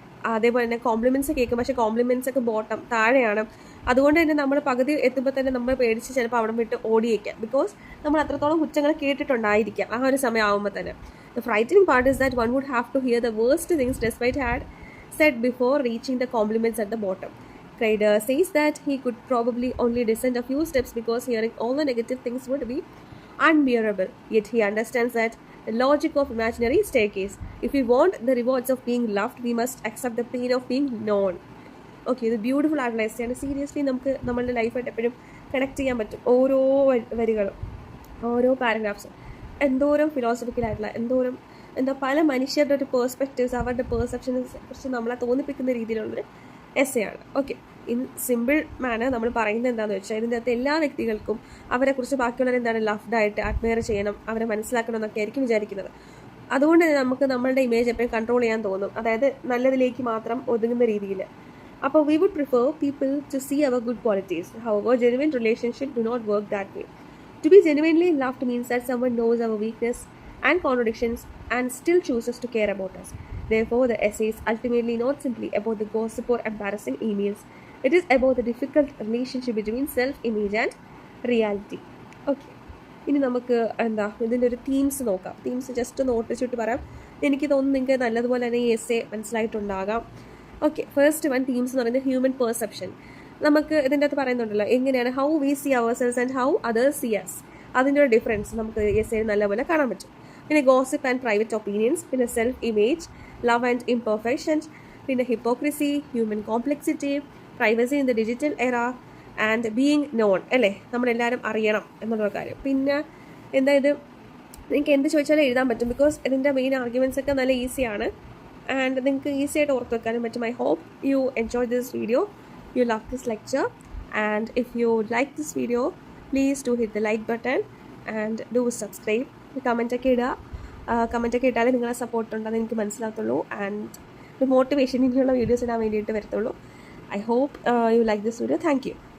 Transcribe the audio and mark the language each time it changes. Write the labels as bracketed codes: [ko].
[ml] അതേപോലെ തന്നെ കോംപ്ലിമെൻറ്റ്സ് കേൾക്കും, പക്ഷേ കോംപ്ലിമെൻറ്റ്സ് ഒക്കെ ബോട്ടം താഴെയാണ്. അതുകൊണ്ട് തന്നെ നമ്മൾ പകുതി എത്തുമ്പോൾ തന്നെ നമ്മൾ പേടിച്ച് ചിലപ്പോൾ അവിടെ വിട്ട് ഓടിയേക്കാം. ബിക്കോസ് നമ്മൾ അത്രത്തോളം കുറ്റങ്ങൾ കേട്ടിട്ടുണ്ടായിരിക്കാം ആ ഒരു സമയം ആകുമ്പോൾ തന്നെ. [en] The frightening part is that one would have to hear the worst things despite had said before reaching the compliments at the bottom. Craig says that he could probably only descend a few steps because hearing all the negative things would be unbearable. Yet he understands that the logic of imaginary staircase. If we want the rewards of being loved, we must accept the pain of being known. [ml] Okay, ഇത് beautiful ആയിട്ടുള്ള എസ്സേയാണ്. Seriously നമുക്ക് നമ്മളുടെ ലൈഫായിട്ട് എപ്പോഴും connect ചെയ്യാൻ പറ്റും. ഓരോ വരികളും ഓരോ പാരഗ്രാഫ്സും എന്തോരം ഫിലോസഫിക്കലായിട്ടുള്ള എന്താ പല മനുഷ്യരുടെ ഒരു പേഴ്സ്പെക്റ്റീവ്സ് അവരുടെ പെർസെപ്ഷനെ കുറിച്ച് നമ്മളെ തോന്നിപ്പിക്കുന്ന രീതിയിലുള്ളൊരു എസ്സേയാണ്. ഓക്കെ, ഇൻ സിമ്പിൾ മാനർ നമ്മൾ പറയുന്നത് എന്താണെന്ന് വെച്ചാൽ ഇതിൻ്റെ അകത്ത് എല്ലാ വ്യക്തികൾക്കും അവരെക്കുറിച്ച് ബാക്കിയുള്ളവർ എന്താണ് ലവ്ഡായിട്ട് അഡ്മയർ ചെയ്യണം, അവരെ മനസ്സിലാക്കണം എന്നൊക്കെ ആയിരിക്കും വിചാരിക്കുന്നത്. അതുകൊണ്ട് തന്നെ നമുക്ക് നമ്മളുടെ ഇമേജ് എപ്പോഴും കൺട്രോൾ ചെയ്യാൻ തോന്നും, അതായത് നല്ലതിലേക്ക് മാത്രം ഒതുങ്ങുന്ന രീതിയിൽ. [en] അപ്പോൾ we would prefer people to see our good qualities. However genuine relationship do not work that way. To be genuinely loved means that someone knows our weakness and contradictions and still chooses to care about us. Therefore, the essay is ultimately not simply about the gossip or embarrassing emails. It is about the difficult relationship between self-image and reality. [ml] Okay. ഇനി നമുക്ക് ഇതിൻ്റെ ഒരു themes നോക്കാം. Themes just ഒന്ന് ഓട്ടിച്ചിട്ട് പറയാം. എനിക്ക് തോന്നുന്നു നിങ്ങൾക്ക് നല്ലതുപോലെ തന്നെ ഈ essay മനസ്സിലായിട്ടുണ്ടാകാം. Okay, first one themes എന്ന് പറയുന്നത് ഹ്യൂമൻ പെർസെപ്ഷൻ. നമുക്ക് ഇതിൻ്റെ അകത്ത് പറയുന്നുണ്ടല്ലോ എങ്ങനെയാണ് [en] How we see our selves and how others see us. [ml] അതിൻ്റെ ഒരു ഡിഫറൻസ് നമുക്ക് എസ്സേയിൽ നല്ലപോലെ കാണാൻ പറ്റും. പിന്നെ ഗോസിപ്പ് ആൻഡ് പ്രൈവറ്റ് ഒപ്പീനിയൻസ്, പിന്നെ self image, love and imperfections, പിന്നെ hypocrisy, human complexity, privacy in the digital എറ ആൻഡ് ബീയിങ് നോൺ, അല്ലേ, നമ്മളെല്ലാവരും അറിയണം എന്നുള്ള കാര്യം. പിന്നെ ഇത് നിങ്ങൾക്ക് എന്ത് ചോദിച്ചാലും എഴുതാൻ പറ്റും. ബിക്കോസ് ഇതിൻ്റെ മെയിൻ ആർഗ്യുമെൻറ്റ്സ് ഒക്കെ നല്ല ഈസിയാണ് ആൻഡ് നിങ്ങൾക്ക് ഈസി ആയിട്ട് ഓർത്ത് വെക്കാനും പറ്റും. [en] I hope you enjoy this video, you love this lecture, and if you like this video please do hit the like button and do subscribe. [ml] Comment ഒക്കെ ഇട്ടാലേ നിങ്ങളെ സപ്പോർട്ട് ഉണ്ടെന്ന് എനിക്ക് മനസ്സിലാകത്തുള്ളൂ ആൻഡ് മോട്ടിവേഷൻ ഇങ്ങനെയുള്ള വീഡിയോസ് ഇടാൻ വേണ്ടിയിട്ട് വരത്തുള്ളൂ. [en] I hope you like this video. Thank you.